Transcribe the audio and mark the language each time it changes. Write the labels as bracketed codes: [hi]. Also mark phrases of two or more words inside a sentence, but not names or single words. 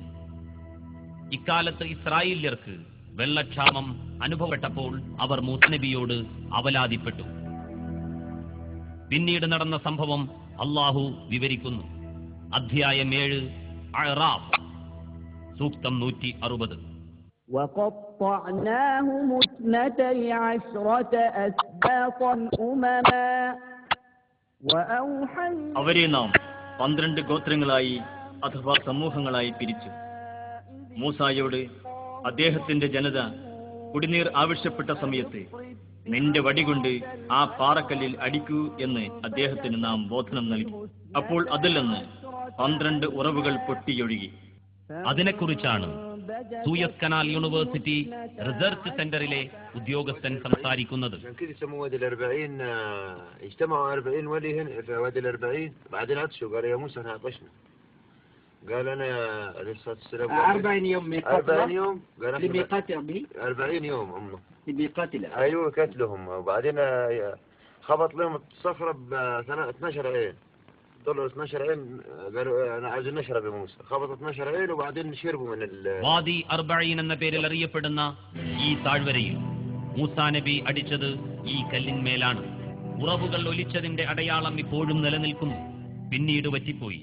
[ml] ഇക്കാലത്ത് ഇസ്രായേല്യർക്ക് വെള്ളക്ഷാമം അനുഭവപ്പെട്ടപ്പോൾ അവർ മൂസാ നബിയോട് അവലാതിപ്പെട്ടു. പിന്നീട് നടന്ന സംഭവം അല്ലാഹു വിവരിക്കുന്നു. അധ്യായം 7 അഅ്റാഫ് സൂക്തം 160. [ar] وقطعناهم 12 أسباطا أمما وأوحينا [ml] അവരെ നാം 12 ഗോത്രങ്ങളായി അഥവാ സമൂഹങ്ങളായി പിരിച്ചു. മൂസായോട് അദ്ദേഹത്തിന്റെ ജനത കുടിനീർ ആവശ്യപ്പെട്ട സമയത്ത് നിന്റെ വടികൊണ്ട് ആ പാറക്കല്ലിൽ അടിക്കൂ എന്ന് അദ്ദേഹത്തിന് നാം ബോധനം നൽകി. അപ്പോൾ അതിൽ നിന്ന് 12 ഉറവുകൾ പൊട്ടിയൊഴുകി. അതിനെക്കുറിച്ചാണ് സൂയസ് കനാൽ യൂണിവേഴ്സിറ്റി റിസർച്ച് സെന്ററിലെ ഉദ്യോഗസ്ഥൻ സംസാരിക്കുന്നത്. [ar] قال انا لسه 40 يوم ميقات 40 يوم لميقات ربي 40 يوم هم لميقات ايوه قتلهم. وبعدين خبط لهم الصخره ب 12 عين طلعوا 12 عين قالوا انا عايزين نشرب يا موسى. خبط 12 عين وبعدين شربوا من [ml] വാദി അർബഈൻ എന്ന പേരിൽ അറിയപ്പെടുന്ന ഈ താഴ്വരയിൽ മൂസാ നബി അടിച്ചത് ഈ കല്ലിന്മേലാണ്. ഉറവുകൾ ഒലിച്ചതിന്റെ അടയാളം ഇപ്പോഴും നിലനിൽക്കുന്നു. പിന്നീട് വറ്റിപ്പോയി.